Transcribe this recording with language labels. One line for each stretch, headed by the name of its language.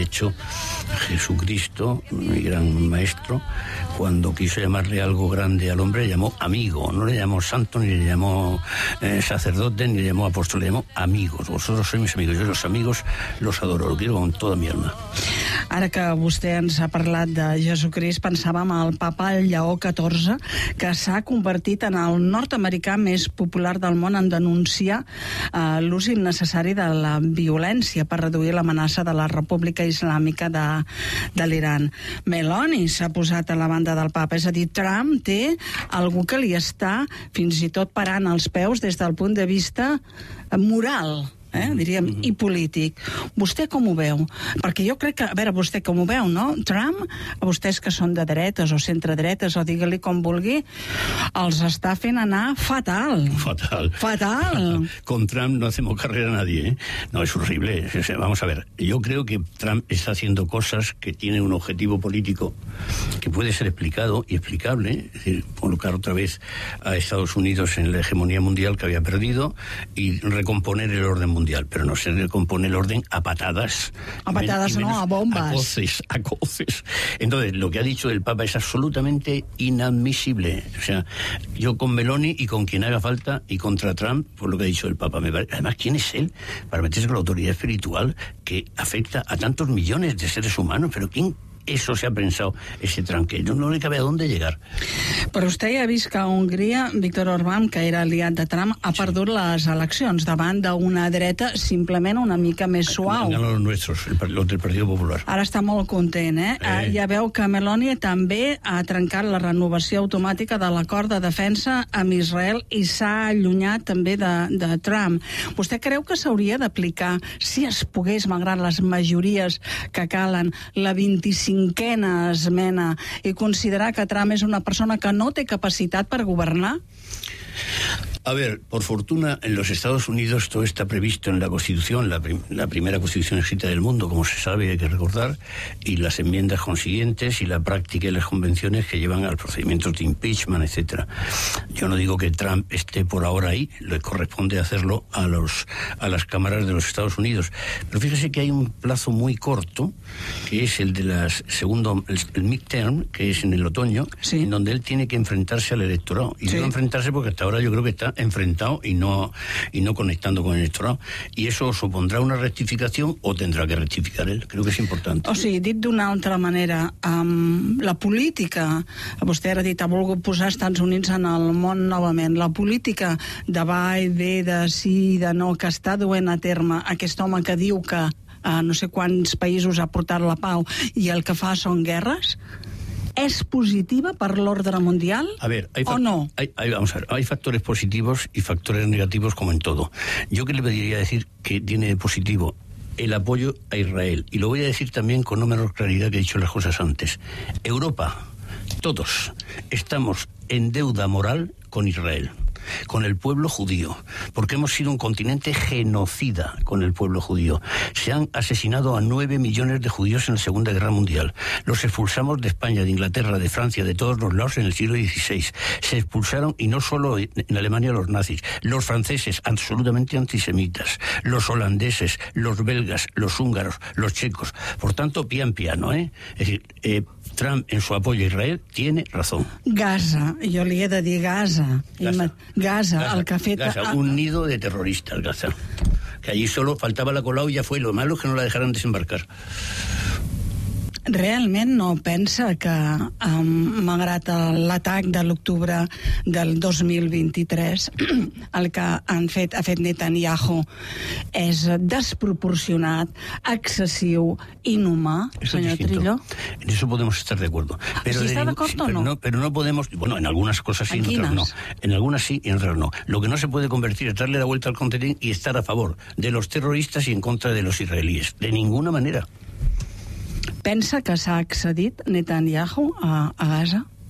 Spanish: De hecho, Jesucristo, mi gran maestro, cuando quiso llamarle algo grande al hombre, le llamó amigo. No le llamó santo, ni le llamó sacerdote, ni le llamó apóstol, le llamó amigos. Vosotros sois mis amigos. Yo los amigos los adoro, los quiero con toda mi alma.
Catalan: Ara que vostè ens ha parlat de Jesucrist, pensàvem al Papa Lleó XIV, que s'ha convertit en el nord-americà més popular del món en denunciar l'ús innecessari de la violència per reduir l'amenaça de la República Islàmica de l'Iran. Meloni s'ha posat a la banda del Papa, és a dir, Trump té algú que li està fins i tot parant els peus des del punt de vista moral. Diríem, i polític. Vostè com ho veu? Perquè jo crec que, a veure, vostè com ho veu, no? Trump, a vostès que són de dretes o centredretes, o digue-li com vulgui, els està fent anar fatal. Fatal. Fatal.
Spanish: Con Trump no hacemos carrera a nadie, ¿eh? No, es horrible. Vamos a ver, yo creo que Trump está haciendo cosas que tienen un objetivo político que puede ser explicado y explicable, ¿eh? Es decir, colocar otra vez a Estados Unidos en la hegemonía mundial que había perdido y recomponer el orden mundial, pero no se recompone el orden a patadas. A patadas no, a bombas. A coces, a coces. Entonces, lo que ha dicho el Papa es absolutamente inadmisible. O sea, yo con Meloni y con quien haga falta y contra Trump, por lo que ha dicho el Papa. Además, ¿quién es él para meterse con la autoridad espiritual que afecta a tantos millones de seres humanos? Pero ¿quién eso se ha pensado, ese tranquil? No le cabe a dónde llegar.
Catalan: Però vostè ja ha vist que a Hongria, Víctor Orbán, que era aliat de Trump, ha perdut les eleccions davant d'una dreta simplement una mica més suau.
Spanish: Han ganado los nuestros, los del Partido Popular.
Catalan: Ara està molt content, eh? Ja veu que Meloni també ha trencat la renovació automàtica de l'acord de defensa amb Israel i s'ha allunyat també de Trump. Vostè creu que s'hauria d'aplicar, si es pogués, malgrat les majories que calen, la 25a esmena i considerar que Trump és una persona que no té capacitat per governar?
Spanish: A ver, por fortuna, en los Estados Unidos todo está previsto en la Constitución, la primera Constitución escrita del mundo, como se sabe, hay que recordar, y las enmiendas consiguientes y la práctica y las convenciones que llevan al procedimiento de impeachment, etcétera. Yo no digo que Trump esté por ahora ahí, le corresponde hacerlo a las cámaras de los Estados Unidos. Pero fíjese que hay un plazo muy corto, que es el de las segundo, el midterm, que es en el otoño, sí, en donde él tiene que enfrentarse al electorado. Y sí, debe enfrentarse porque hasta ahora yo creo que está enfrentado y no conectando con el electorado. Y eso supondrá una rectificación o tendrá que rectificar él. Creo que es importante.
Catalan: O sigui, dit d'una altra manera, la política, vostè ara ha dit, ha volgut posar Estats Units en el món novament, la política de va i ve, de sí i de no, que està duent a terme aquest home que diu que no sé quants països ha portat la pau i el que fa són guerres,
Spanish: ¿es positiva para el orden mundial? A ver, hay factores positivos y factores negativos como en todo. Yo que le pediría decir que tiene de positivo el apoyo a Israel. Y lo voy a decir también con no menor claridad que he dicho las cosas antes. Europa, todos, estamos en deuda moral con Israel, con el pueblo judío, porque hemos sido un continente genocida con el pueblo judío. Se han asesinado a 9 millones de judíos en la Segunda Guerra Mundial. Los expulsamos de España, de Inglaterra, de Francia, de todos los lados en el siglo XVI. Se expulsaron, y no solo en Alemania, los nazis, los franceses, absolutamente antisemitas, los holandeses, los belgas, los húngaros, los checos. Por tanto, pian piano, ¿eh? Es decir, Trump, en su apoyo a Israel, tiene razón. Gaza, yo le he de decir Gaza.
Catalan: Gaza, el que ha fet...
Spanish: Gaza, un nido de terroristas, Gaza. Que allí solo faltaba la Colau y ya fue. Lo malo es que no la dejaran desembarcar.
Catalan: Realment no pensa que, malgrat l'atac de l'octubre del 2023, el que ha fet Netanyahu és desproporcionat, excessiu, inhumà, senyor Trillo?
Spanish: En eso podemos estar de acuerdo. Pero ¿está de acuerdo o no? Pero no podemos... Bueno, en algunas cosas sí, en otras no. En algunas sí y en otras no. Lo que no se puede convertir es darle la vuelta al contenido y estar a favor de los terroristas y en contra de los israelíes. De ninguna manera.
Catalan: Pensa que s'ha accedit Netanyahu a Gaza?